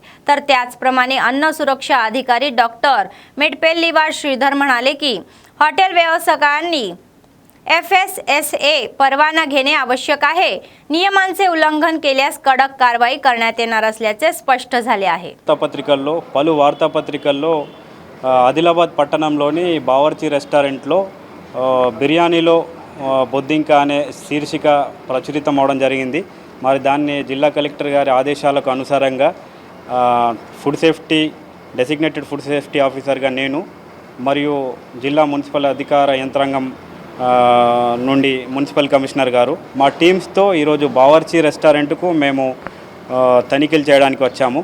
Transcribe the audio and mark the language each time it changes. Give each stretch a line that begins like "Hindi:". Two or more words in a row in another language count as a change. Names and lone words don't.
Marathi: तर त्याचप्रमाणे अन्न सुरक्षा अधिकारी डॉक्टर मेटपेल्लीवार श्रीधर म्हणाले की हॉटेल व्यावसायिकांनी FSSA परवाना घेणे आवश्यक आहे. नियमांचे उल्लंघन केल्यास कडक कारवाई करण्यात येणार असल्याचे स्पष्ट झाले आहे.
Telugu: పత్రికల్లో పలు వార్తాపత్రికల్లో ఆదిలాబాద్ పట్టణంలోని బావర్చి రెస్టారెంట్లో బిర్యానీలో బొద్దింక అనే శీర్షిక ప్రచురితం అవడం జరిగింది. మరి దాన్ని జిల్లా కలెక్టర్ గారి ఆదేశాలకు అనుసారంగా
English: food safety designated food safety
Telugu: ఆఫీసర్గా నేను మరియు జిల్లా మున్సిపల్ అధికార యంత్రాంగం నుండి
English: municipal commissioner
Telugu: గారు మా టీమ్స్తో ఈరోజు బావర్చి రెస్టారెంట్కు మేము తనిఖీలు చేయడానికి వచ్చాము.